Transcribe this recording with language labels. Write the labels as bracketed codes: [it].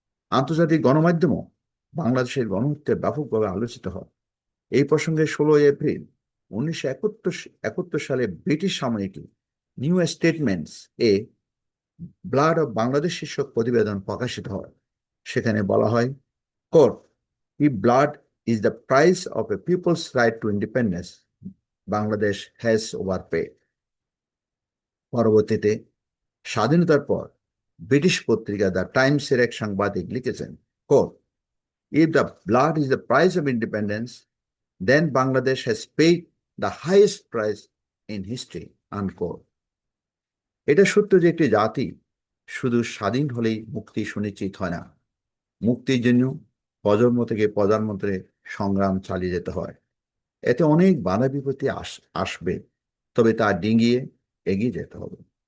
[bn] আন্তর্জাতিক গণমাধ্যমও বাংলাদেশের গণহত্যা ব্যাপকভাবে আলোচিত হয়। এই প্রসঙ্গে 16 এপ্রিল 1971 সালে ব্রিটিশ সাময়িকী new statements A blood of Bangladesh শীর্ষক প্রতিবেদন প্রকাশিত হয়। সেখানে বলা হয়, court, [en] if blood is the price of a people's right to independence, Bangladesh has overpaid. [bn] পরবর্তীতে স্বাধীনতার পর ব্রিটিশ পত্রিকা দ্য টাইমসের এক সাংবাদিক লিখেছেন, court, [en] if the blood is the price of independence, then Bangladesh has paid the highest price in history, unquote. [bn] এটা সত্য যে একটি জাতি শুধু স্বাধীন হলেই মুক্তি সুনিশ্চিত হয় না। মুক্তির জন্য প্রজন্ম থেকে প্রজন্মতে সংগ্রাম চালিয়ে যেতে হয়। এতে অনেক বাধা বিপত্তি আসবে, তবে তা ডিঙিয়ে এগিয়ে যেতে হবে।